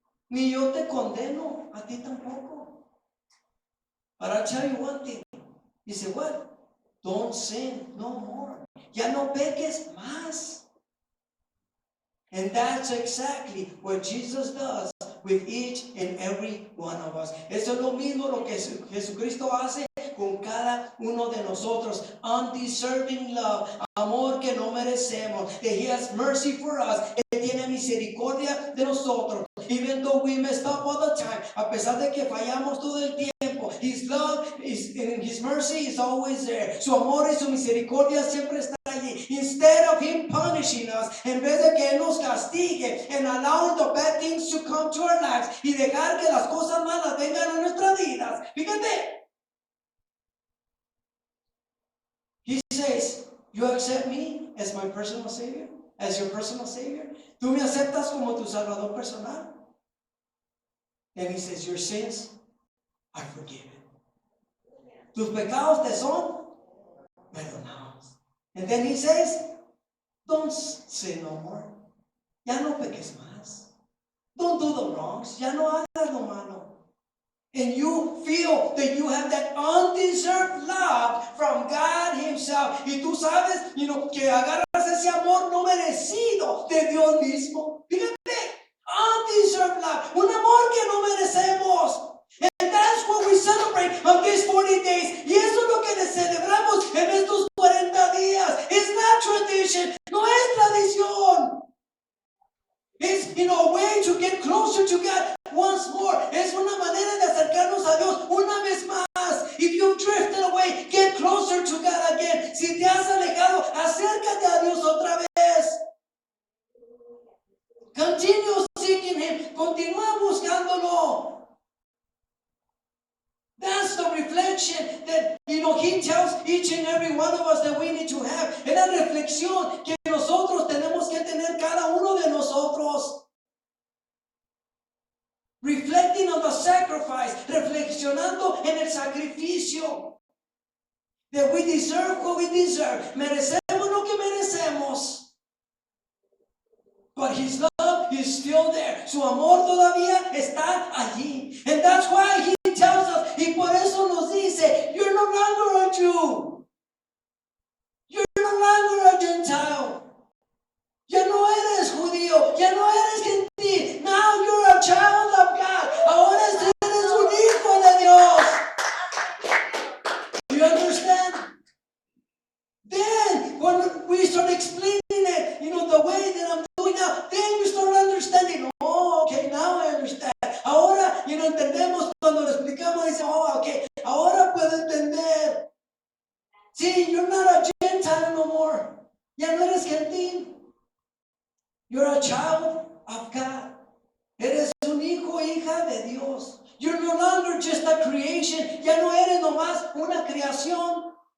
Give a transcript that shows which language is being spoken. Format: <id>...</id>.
<es>Ni yo te condeno, a ti tampoco.</es> <en>But I'll tell you one thing. He said, what? Don't sin no more.</en> <es>Ya no peques más.</es> <en>And that's exactly what Jesus does with each and every one of us.</en> <es>Eso es lo mismo lo que Jesucristo hace con cada uno de nosotros.</es> <en>Undeserving love,</en> <es>amor que no merecemos.</es> <en>That He has mercy for us.</en> <es>Él tiene misericordia de nosotros.</es> <en>Even though we messed up all the time,</en> <es>a pesar de que fallamos todo el tiempo,</es> <en>His love and His mercy is always there.</en> <es>Su amor y su misericordia siempre está allí.</es> <en>Instead of Him punishing us,</en> <es>en vez de que Él nos castigue</es> <en>and allowing the bad things to come to our lives</en> <es>y dejar que las cosas malas vengan a nuestras vidas, fíjate,</es> <en>He says, you accept me as my personal Savior, as your personal Savior.</en> <es>Tú me aceptas como tu Salvador personal.</es> <en>And He says, your sins are forgiven.</en> <es>Tus pecados te son perdonados.</es> <en>And then He says, don't sin no more.</en> <es>Ya no peques más.</es> <en>Don't do the wrongs.</en> <es>Ya no hagas lo malo.</es> <en>And you feel that you have that undeserved love from God Himself.</en> <es>Y tú sabes, que agarras ese amor no merecido de Dios mismo. Fíjate,</es> <en>undeserved love.</en> <es>Un amor que no merecemos.</es> <en>And that's what we celebrate on these 40 days.</en> <es>Y eso es lo que celebramos en estos 40 días.</es> <en>It's not tradition.</en> <es>No es tradición.</es> <en>It's, a way to get closer to God once more.</en> <es>Es una manera de acercarnos a Dios una vez más.</es> <en>If you've drifted away, get closer to God again.</en> <es>Si te has alejado, acércate a Dios otra vez.</es> <en>Continue seeking Him.</en> <es>Continúa buscándolo.</es> <en>That's the reflection that, He tells each and every one of us that we need to have.</en> <es>Es la reflexión que nosotros tenemos que tener cada uno de nosotros.</es> <en>Reflecting on the sacrifice,</en> <es>reflexionando en el sacrificio.</es> <en>That we deserve what we deserve.</en> <es>Merecemos lo que merecemos.</es> <en>But His love is still there.</en> <es>Su amor todavía está allí.</es> <en>And that's why He tells us,</en> <es>y por eso nos dice,</es> <en>you're no longer a Jew. You're no longer a Gentile.</en> <es>Ya no eres judío. Ya no eres gentil.</es> <en>Now you're a child of God.</en> <es>Ahora eres un hijo de Dios.</es> <en>Do you understand? Then, when we start explaining it, the way that I'm doing now, then you start understanding. Oh, okay, now I understand.</en> <es>Ahora, entendemos cuando lo explicamos, dice, oh, okay, ahora puedo entender.</es> <en>See, you're not a Gentile no more.</en> <es>Ya no eres gentil.</es> <en>You're a child of God.</en> <es>Eres un hijo, hija de Dios.</es> <en>You're no longer just a creation.</en> <es>Ya no eres nomás una creación.</es>